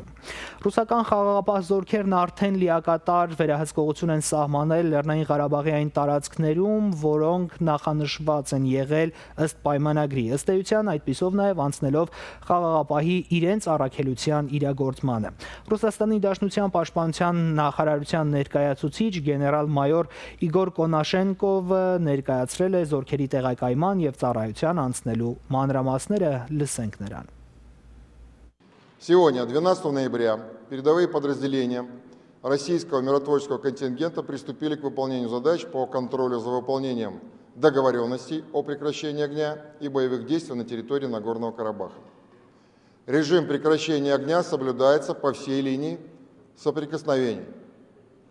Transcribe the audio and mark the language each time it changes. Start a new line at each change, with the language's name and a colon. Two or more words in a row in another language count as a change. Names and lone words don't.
Armenian: Ռուսական խաղաղապահ զորքերն արդեն լիակատար վերահսկողություն են սահմանել Լեռնային Ղարաբաղի այն տարածքներում, որոնք նախանշված են եղել ըստ պայմանագրի, ըստ էության այդպիսով նաև անցնելով խաղաղապահի իրենց առաքելության իրագործմանը։ Ռուսաստանի Դաշնության պաշտպանության նախարարության ներկայացուցիչ գեներալ-մայոր Իգոր Կոնաշենկովը ներկայացրել է զորքերի տեղակայման եւ ծառայության անցնելու մանրամասները, լսենք նրան։
Russian: Сегодня, 12 ноября, передовые подразделения российского миротворческого контингента приступили к выполнению задач по контролю за выполнением договоренностей о прекращении огня и боевых действий на территории Нагорного Карабаха. Режим прекращения огня соблюдается по всей линии соприкосновений.